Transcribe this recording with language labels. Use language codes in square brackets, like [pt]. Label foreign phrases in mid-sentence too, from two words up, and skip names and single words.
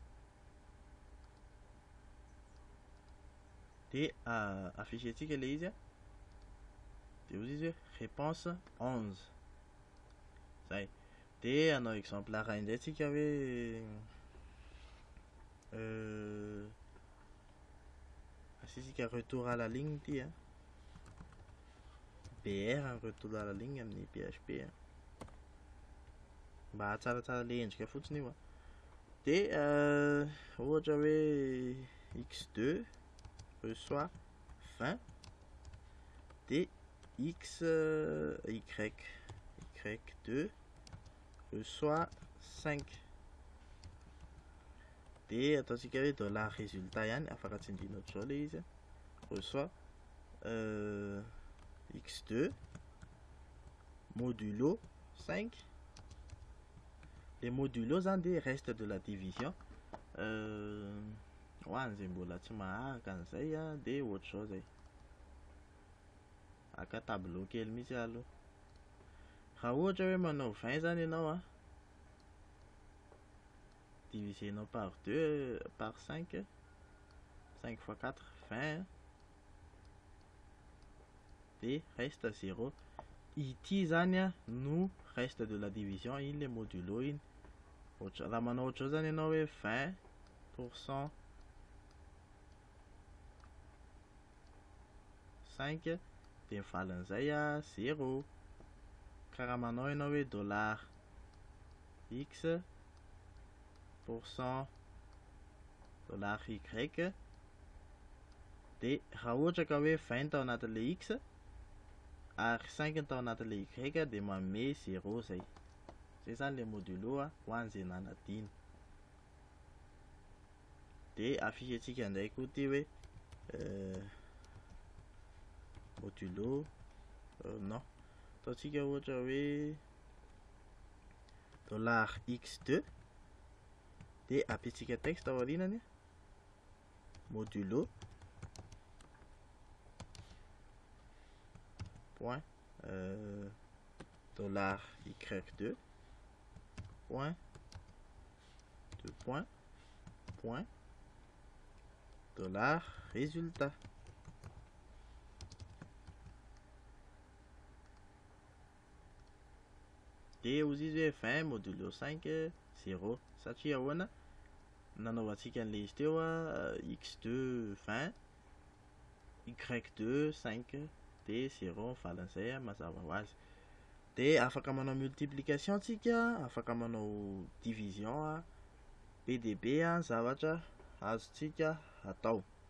[mg] De affichentsika le izy de ozy izy hoe réponse 11 zay. De anao exemplaire indray tsika hoe asisika [fr] retour à la ligne [mg] ty BR [fr] en retour à la ligne [mg] amin'ny PHP mba hatsaratsara le endrika fotsiny io de ohatra hoe x2 reçoit 20 de y2 reçoit 5 de ataontsika hoe [fr] dollar résultat [mg] ihany afaka tsindriana ohatr'izao le izy reçoit x2 modulo 5. [fr] Les modulo [mg] zany de [fr] reste de la division [mg] hoany zay mbola tsy maharaka an'izay de ohatr'izao zay aka tableau kely mihitsy aloha. Raha ohatra hoe manao 20 zany ianao divisenao [fr] par 2 par 5 5 fois 4 20 [mg] de reste 0. Ity zany no [fr] reste de la division [mg] iny le modulo iny. Raha manao ohatr'izao zany ianao hoe 20% 5 de mivalan'izay 0. Karaha manao ianao hoe [fr] dollar x pourcent dollar y [mg] de raha ohatra ka hoe 20 tao anatin'le x ary 5 tao anatin'le y de manome 0 zay. Zay zany le modulo ho an'izay nanadina. De affichentsika indray koa ty hoe modulo non ataontsika ohatra hoe dollar x2 de apetsika texte ao aorianany [fr] modulo point dollar y2 point point dollar résultat. [mg] De ozy izy hoe 20 modulo 5 0 satria ahoana nanaovantsika an'le izy teo x2 20 y2 5 de 0 mivalan'izay mazava ho azy. De afaka manao multiplication tsika, afaka manao division be de be zavatra azontsika atao.